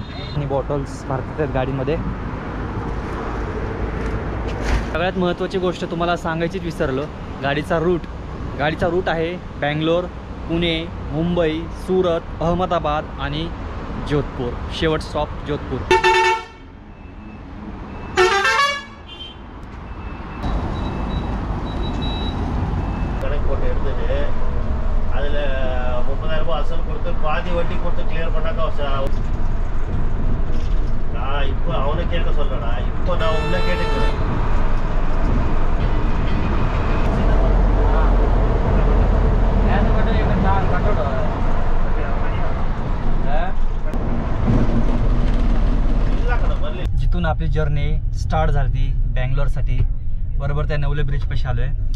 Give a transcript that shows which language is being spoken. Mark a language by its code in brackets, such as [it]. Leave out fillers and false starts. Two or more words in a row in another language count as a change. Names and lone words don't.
[mr] आणि बॉटल्स भरतात आहेत गाडीमध्ये. सगळ्यात महत्त्वाची गोष्ट तुम्हाला सांगायचीच विसरलो, गाडीचा रूट आहे बँगलोर, पुणे, मुंबई, सुरत, अहमदाबाद आणि जोधपूर. शेवट स्टॉप जोधपूर. [ta] அதில் 30,000 ரூபாய் அசல் கொடுத்து பாதி வட்டி கொடுத்து கிளியர் பண்ணாக்கா நான் இப்போ அவனை கேட்க சொல்லடா, இப்போ நான் உன்னை கேட்டுக்கிறேன். [mr] जिथून आपली [en] journey start [mr] झाली बँगलोरसाठी, बरोबर त्या नवले ब्रिज पाशी आलो आहे.